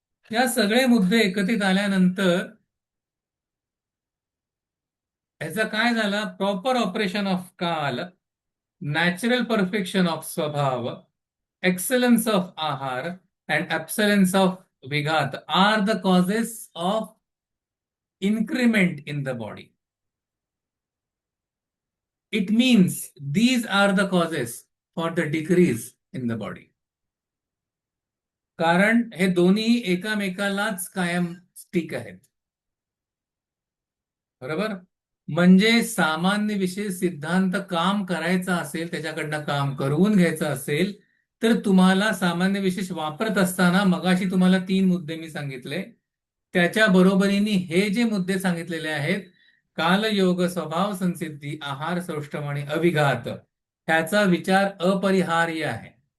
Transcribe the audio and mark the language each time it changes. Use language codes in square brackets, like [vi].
[mr] या सगळे मुद्दे एकत्रित आल्यानंतर ह्याचा काय झाला. [en] Proper operation of काल, natural perfection of स्वभाव, excellence of आहार अँड ॲब्सलन्स ऑफ विघात are the causes of increment in the body. It means these are the causes for the decrease in the body. [mr] कारण हे दोन्ही एकामेकालाच कायम स्टिक आहेत, बरोबर. म्हणजे सामान्य विशेष सिद्धांत काम करायचा असेल, त्याच्याकडनं काम करवून घ्यायचं असेल तर तुम्हाला सामान्य विशेष वापरत असताना मगाशी तुम्हाला 3 मुद्दे मी सांगितले, त्याच्या बरोबरीने हे जे मुद्दे सांगितलेले आहेत, कालयोग, स्वभाव संसिद्धी, आहार सौष्ठव आणि अविघात, ह्याचा विचार अपरिहार्य आहे.